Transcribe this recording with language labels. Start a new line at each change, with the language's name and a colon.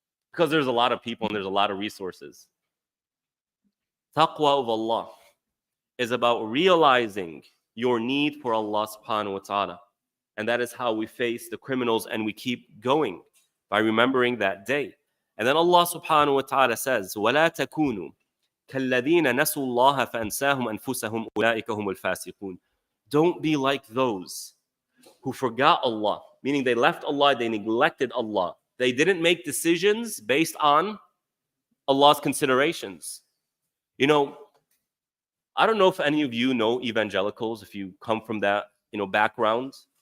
English: Because there's a lot of people and there's a lot of resources. Taqwa of Allah is about realizing your need for Allah subhanahu wa ta'ala. And that is how we face the criminals, and we keep going by remembering that day. And then Allah subhanahu wa ta'ala says,
Arabic: وَلَا تَكُونُوا كَالَّذِينَ نَسُوا اللَّهَ فَأَنْسَاهُمْ أَنفُسَهُمْ أُولَٰئِكَ هُمُ الْفَاسِقُونَ.
English: Don't be like those who forgot Allah, meaning they left Allah, they neglected Allah. They didn't make decisions based on Allah's considerations. You know, I don't know if any of you know evangelicals, if you come from that, background.